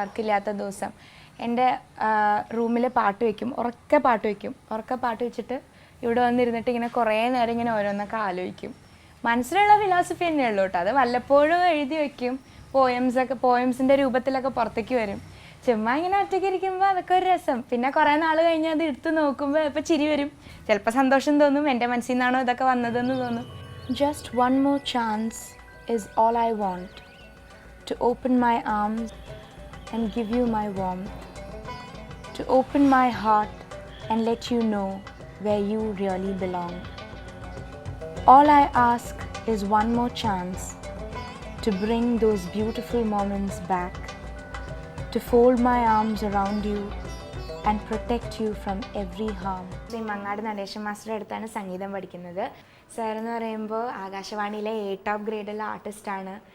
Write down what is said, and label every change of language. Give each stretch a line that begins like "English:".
Malayalam: വർക്കില്ലാത്ത ദിവസം എൻ്റെ റൂമിൽ പാട്ട് വയ്ക്കും, ഉറക്കെ പാട്ട് വെച്ചിട്ട് ഇവിടെ വന്നിരുന്നിട്ട് ഇങ്ങനെ കുറേ നേരം ഇങ്ങനെ ഓരോന്നൊക്കെ ആലോചിക്കും. മനസ്സിലുള്ള ഫിലോസഫി തന്നെയുള്ളൂ കേട്ടോ. അത് വല്ലപ്പോഴും എഴുതി വയ്ക്കും. പോയംസിൻ്റെ രൂപത്തിലൊക്കെ പുറത്തേക്ക് വരും. ചുമ്മാ ഇങ്ങനെ ഒറ്റയ്ക്ക് ഇരിക്കുമ്പോൾ അതൊക്കെ ഒരു രസം. പിന്നെ കുറേ നാൾ കഴിഞ്ഞ് അത് എടുത്ത് നോക്കുമ്പോൾ ഇപ്പോൾ ചിരി വരും, ചിലപ്പോൾ സന്തോഷം തോന്നും, എൻ്റെ മനസ്സിൽ നിന്നാണോ ഇതൊക്കെ വന്നതെന്ന് തോന്നും.
English: Just one more chance is all I want, to open my arms and give you my warmth, to open my heart and let you know where you really belong. All I ask is one more chance to bring those beautiful moments back, to fold my arms around you and protect you from every harm.
Malayalam: Shri Mangad Natesan master അടുത്താണ് സംഗീതം പഠിക്കുന്നത്. Sir എന്ന് പറയുമ്പോൾ ആകാശവാണിയിലെ top ഗ്രേഡുള്ള ആർട്ടിസ്റ്റാണ്.